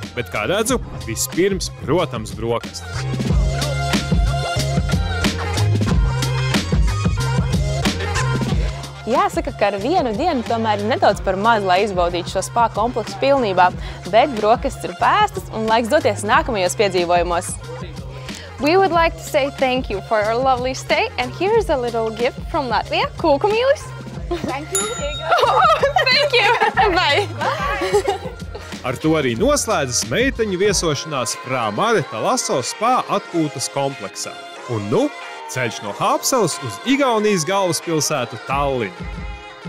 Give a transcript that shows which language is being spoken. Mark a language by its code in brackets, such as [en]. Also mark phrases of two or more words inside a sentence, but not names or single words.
[lv] Bet, kā redzu, vispirms, protams, brokastis. Jāsaka, ka ar vienu dienu tomēr ir nedaudz par maz, lai izbaudītu šo spa kompleksu pilnībā, bet brokastis ir pēstas un laiks doties nākamajos piedzīvojumos. [en] We would like to say thank you for your lovely stay, and here's a little gift from Latvia. [lv] Kūkumīlis. [en] Thank you. Thank you. Bye. [lv] Ar to arī noslēdzas meiteņu viesošanās Frā Mare Talaso spa atpūtas kompleksā. Un nu, ceļš no Hāpsalas uz Igaunijas galvaspilsētu Tallinu.